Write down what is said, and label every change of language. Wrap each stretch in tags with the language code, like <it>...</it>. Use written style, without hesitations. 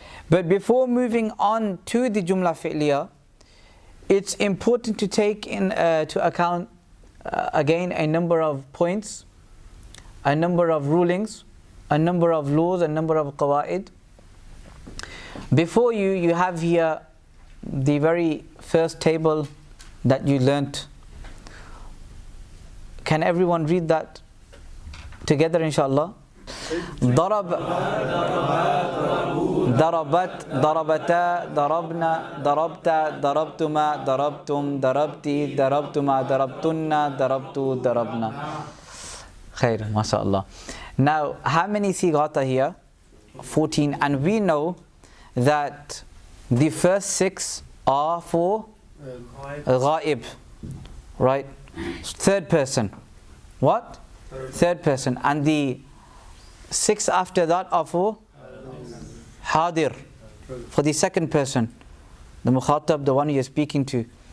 <en>But before moving on to the jumla fi'liya, it's important to take into account again a number of points, a number of rulings, a number of laws, a number of qawaid. Before you have here the very first table that you learnt. Can everyone read that together inshallah?</en> <ar>ضرب ضربت ضربتا ضربنا ضربت ضربتما ضربتم ضربتي ضربتما ضربتن ضربتو ضربنا. Khair, mashallah.</ar> <en>Now, how many sighat are here? 14. And we know that the first 6 are for ghaib, right? Third person. What? Third person. And the 6 after that are for hadir, for the second person, the mukhatab, the one you're speaking to.</en>